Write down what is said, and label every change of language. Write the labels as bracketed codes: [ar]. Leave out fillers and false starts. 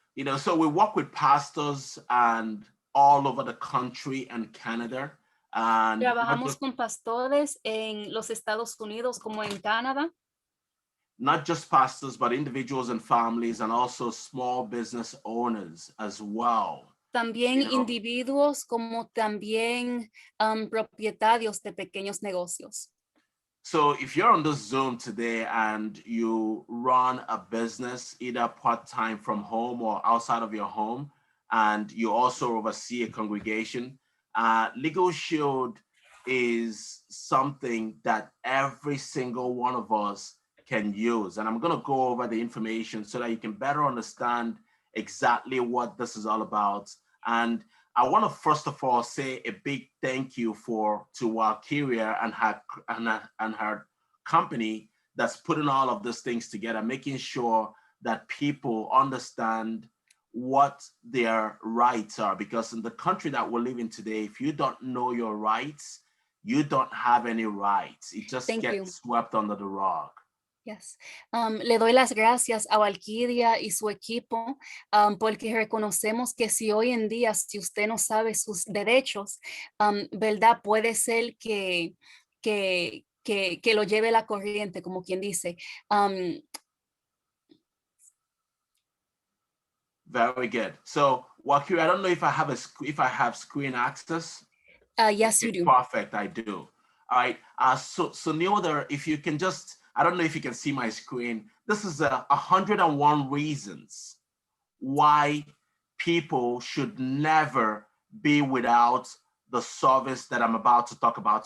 [en] You know, so we work with pastors and all over the country and Canada. And [es] trabajamos con pastores en los Estados Unidos como en Canadá. [en] Not just pastors, but individuals and families, and also small business owners as well. [es] También individuos como también propietarios de pequeños negocios. [en] So if you're on this Zoom today and you run a business, either part-time from home or outside of your home, and you also oversee a congregation, Legal Shield is something that every single one of us can use. And I'm going to go over the information so that you can better understand exactly what this is all about. And I want to first of all say a big thank you to Walkiria and her company that's putting all of these things together, making sure that people understand what their rights are. Because in the country that we're living today, if you don't know your rights, you don't have any rights. It just gets swept under the rug. Yes. [es] Le doy las gracias a Walkiria y su equipo porque reconocemos que si hoy en día, si usted no sabe sus derechos, ¿verdad? Puede ser que lo lleve la corriente, como quien dice. [en] Very good. So, Walkiria, I don't know if I have screen access. Yes, you do. Perfect, I do. All right. So Neil, if you can just, I don't know if you can see my screen. This is 101 reasons why people should never be without the service that I'm about to talk about.